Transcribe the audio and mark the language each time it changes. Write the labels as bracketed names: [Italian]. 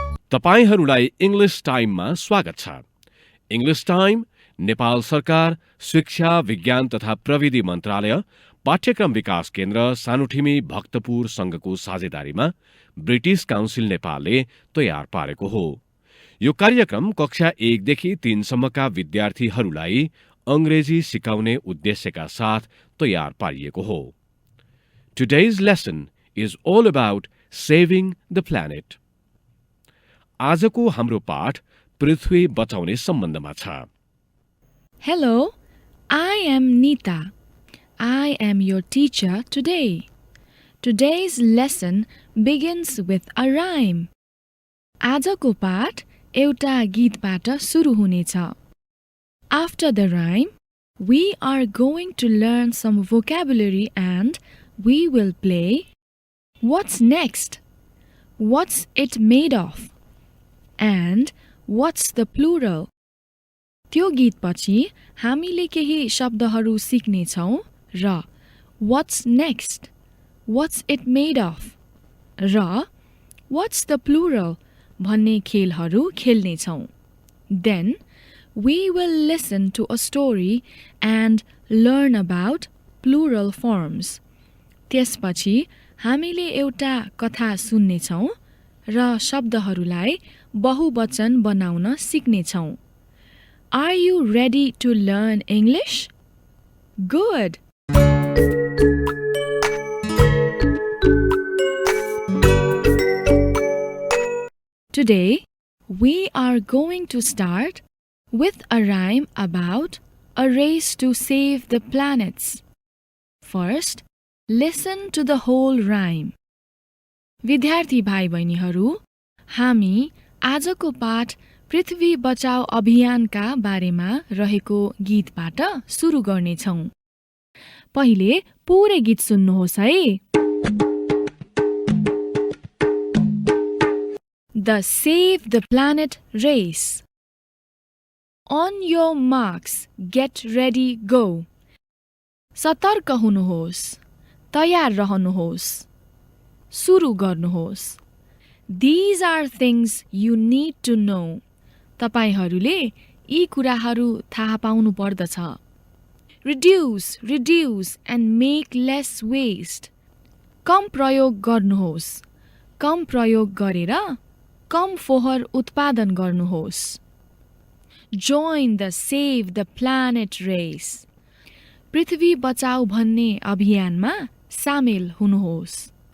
[Nepali] तपाईहरूलाई English टाइममा स्वागत छ। इङ्ग्लिस टाइम नेपाल सरकार शिक्षा विज्ञान तथा प्रविधि मन्त्रालय पाठ्यक्रम विकास केन्द्र सानुठिमी भक्तपुर संघको साझेदारीमा ब्रिटिश काउन्सिल नेपालले तयार पारेको हो। यो कार्यक्रम कक्षा 1 देखि 3 सम्मका विद्यार्थीहरूलाई अंग्रेजी सिकाउने उद्देश्यका साथ तयार पारिएको हो। [English] Today's lesson is all about saving the planet. [Nepali] आजको हाम्रो पाठ पृथ्वी बचाउने सम्बन्धमा छ। [English] Hello, I am Neeta. I am your teacher today. Today's lesson begins with a rhyme. [Nepali] आजको पाठ एउटा गीतबाट सुरु हुनेछ। [English] After the rhyme, we are going to learn some vocabulary and we will play What's next? What's it made of? And what's the plural? [Nepali] त्यो गीतपछि हामीले केही शब्दहरू सिक्नेछौँ र [English] What's next? What's it made of? [Nepali] र [English] What's the plural? [Nepali] भन्ने खेलहरू खेल्नेछौँ। [English] Then we will listen to a story and learn about plural forms. [Nepali] त्यसपछि हामीले एउटा कथा सुन्नेछौँ र शब्दहरूलाई बहुवचन बनाउन सिक्नेछौँ। [English] Are you ready to learn English? Good! Today, we are going to start with a rhyme about a race to save the planets. First, listen to the whole rhyme. [Nepali] विद्यार्थी भाइ बहिनीहरू, हामी आजको पाठ पृथ्वी बचाऊ अभियानका बारेमा रहेको गीतबाट सुरु गर्नेछौँ। पहिले पुरै गीत सुन्नुहोस् है। [English] The Save the Planet Race. On your marks, get ready, go. [Nepali] सतर्क हुनुहोस्, तयार रहनुहोस्, सुरु गर्नुहोस्। [English] These are things you need to know. [Nepali] तपाईहरूले यी कुराहरू थाहा पाउनु पर्दछ। [English] Reduce, reduce and make less waste. [Nepali] कम प्रयोग गर्नुहोस्, कम प्रयोग गरेर कम फोहोर उत्पादन गर्नुहोस्। [English] Join the Save the Planet race. [Nepali] पृथ्वी बचाऊ भन्ने अभियानमा सामेल हुनुहोस्।